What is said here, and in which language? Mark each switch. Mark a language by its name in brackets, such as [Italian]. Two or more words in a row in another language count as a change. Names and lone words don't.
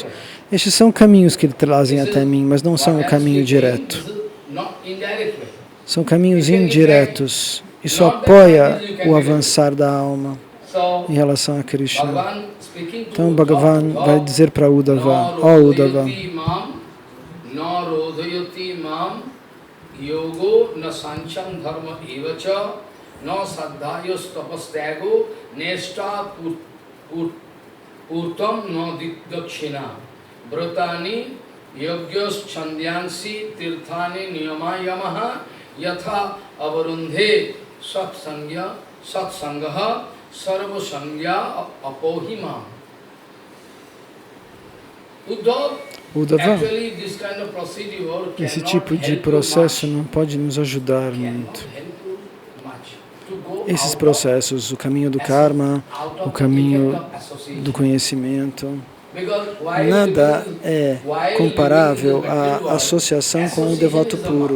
[Portuguese] Estes são caminhos que trazem até mim, mas não são o caminho direto. São caminhos indiretos. Isso apoia o avançar da alma em relação a Krishna. Então Bhagavan vai dizer para Uddhava, ó Uddhava, [Sanskrit] yogo na sancham dharma evacha na saddhayos tapastyago nesta urtam na dakshina bratani yogyos chandyansi tirthani niyamayamaha yatha avarundhe satsangaha sarva sangya apohima. [Portuguese] Uddhava, esse tipo de processo não pode nos ajudar muito. Esses processos, o caminho do karma, o caminho do conhecimento, nada é comparável à associação com o devoto puro.